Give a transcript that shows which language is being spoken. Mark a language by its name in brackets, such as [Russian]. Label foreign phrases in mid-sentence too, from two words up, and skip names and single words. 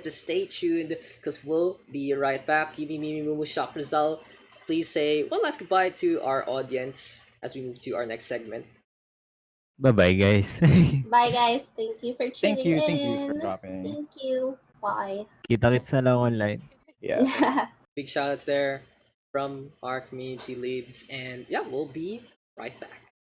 [English] Just stay tuned because we'll be right back. Yumi Mimi Mumu Shock Result. Please say one last goodbye to our audience as we move to our next segment. Bye-bye, guys. Bye, guys. Thank you for tuning Thank you for in. dropping. Thank you. Bye. [Filipino] Kita-kits na lang online. [English] Yeah. Big shout outs there from our community leads. And yeah, we'll be right back.